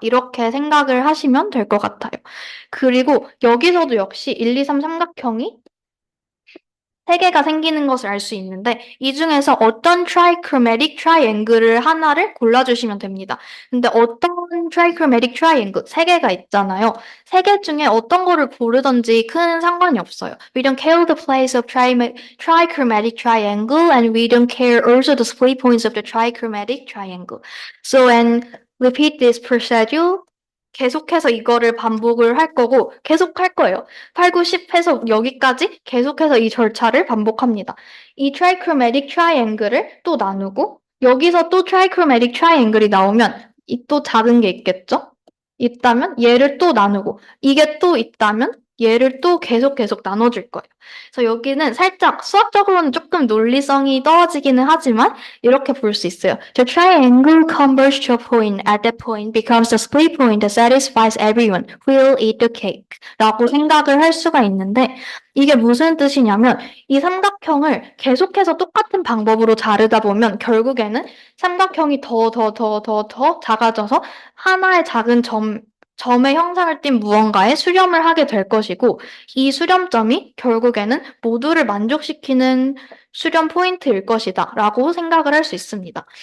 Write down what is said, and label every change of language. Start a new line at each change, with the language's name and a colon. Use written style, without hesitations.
Korean: 이렇게 생각을 하시면 될 것 같아요. 그리고 여기서도 역시 1, 2, 3 삼각형이 세 개가 생기는 것을 알 수 있는데 이 중에서 어떤 trichromatic triangle을 하나를 골라주시면 됩니다. 근데 어떤 trichromatic triangle 세 개가 있잖아요. 세 개 중에 어떤 거를 고르든지 큰 상관이 없어요.
English: We don't care the place of trichromatic triangle and we don't care also the split points of the trichromatic triangle. So and repeat this procedure.
Korean: 계속해서 이거를 반복을 할 거고 계속 할 거예요. 8, 9, 10 해서 여기까지 계속해서 이 절차를 반복합니다. 이 trichromatic triangle을 또 나누고 여기서 또 trichromatic triangle이 나오면 이 또 작은 게 있겠죠? 있다면 얘를 또 나누고 이게 또 있다면 얘를 또 계속 나눠줄 거예요. 그래서 여기는 살짝 수학적으로는 조금 논리성이 떨어지기는 하지만 이렇게 볼 수 있어요.
English: The triangle converges to a point. At that point becomes the split point that satisfies everyone who will eat the cake.
Korean: 라고 생각을 할 수가 있는데 이게 무슨 뜻이냐면 이 삼각형을 계속해서 똑같은 방법으로 자르다 보면 결국에는 삼각형이 더 작아져서 하나의 작은 점의 형상을 띈 무언가에 수렴을 하게 될 것이고 이 수렴점이 결국에는 모두를 만족시키는 수렴 포인트일 것이다 라고 생각을 할 수 있습니다.